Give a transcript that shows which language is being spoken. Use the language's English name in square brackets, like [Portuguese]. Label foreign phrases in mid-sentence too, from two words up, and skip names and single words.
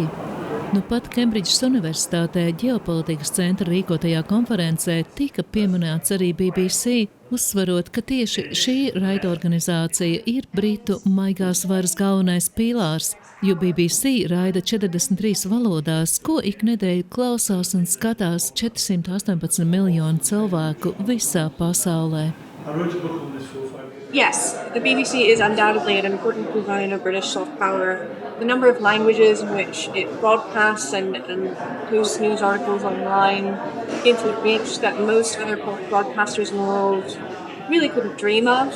[Latvian] Nu pat Kembridžas Universitātē ģeopolitikas centra rīkotajā konferencē tika pieminēts arī BBC, uzsvarot, ka tieši šī raidorganizācija ir Britu maigās varas galvenais pīlārs, jo BBC raida 43 valodās, ko iknedēļ klausās un skatās 418 miljonu cilvēku visā pasaulē. [English] Yes, the BBC is undoubtedly an important component of British soft power. The number of languages in which it broadcasts and posts news articles online gives a reach that most other broadcasters in the world really couldn't dream of.